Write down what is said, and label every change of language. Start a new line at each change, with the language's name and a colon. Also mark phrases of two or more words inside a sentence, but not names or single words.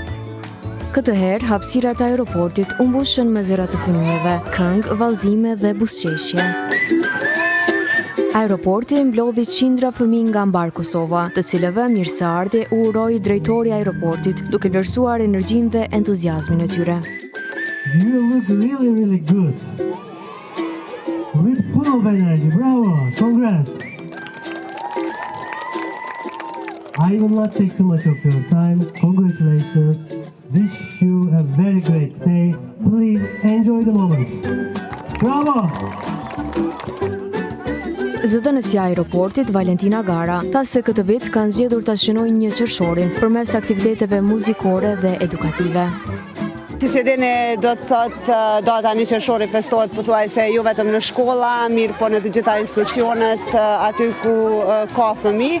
Albanian: Këtë herë, hapësirat e aeroportit u mbushën me zëra të fëmijëve, këngë, vallëzime dhe buzëqeshje. Aeroporti mblodhi qindra fëmijë nga mbar Kosova, të cilëve mirëseardhje u uroi drejtori i aeroportit, duke vlerësuar energjinë dhe entuziazmin e tyre.
English: You look really, really good. With full of energy. Bravo. Congrats. I will not take too much of your time. Congratulations. Wish you a very great day. Please enjoy the moment. Bravo.
Albanian: Zëdhënësja e aeroportit Valentina Gara tha se këtë vit kanë zgjedhur ta shënojnë një qershorin përmes aktiviteteve muzikore dhe edukative. Siç e dini, do të thotë data 1 qershori festohet pothuajse jo vetëm në shkolla, mirë po në të gjitha institucionet aty ku ka fëmijë.